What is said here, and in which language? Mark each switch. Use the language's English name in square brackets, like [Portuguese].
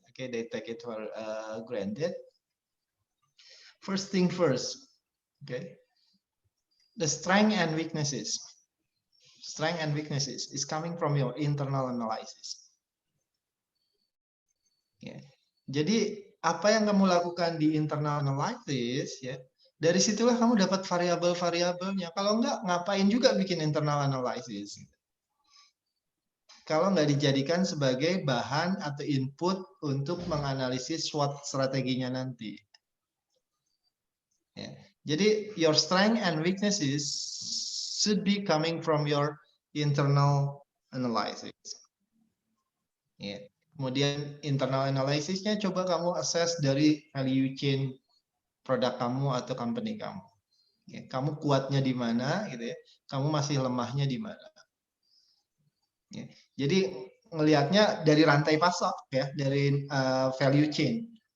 [English] Okay, they take it for granted. First thing first, okay, the strength and weaknesses. Strength and weaknesses is coming from your internal analysis. [Indonesian] Ya. Jadi apa yang kamu lakukan di internal analysis, ya, dari situlah kamu dapat variabel-variabelnya. Kalau enggak, ngapain juga bikin internal analysis? Kalau nggak dijadikan sebagai bahan atau input untuk menganalisis SWOT strateginya nanti. Ya. Jadi [English] your strength and weaknesses should be coming from your internal analysis. [Indonesian] Ya. Kemudian internal analysisnya coba kamu assess dari value chain produk kamu atau company kamu. Ya, kamu kuatnya di mana, gitu ya? Kamu masih lemahnya di mana? Ya, jadi ngelihatnya dari rantai pasok, ya, dari value chain.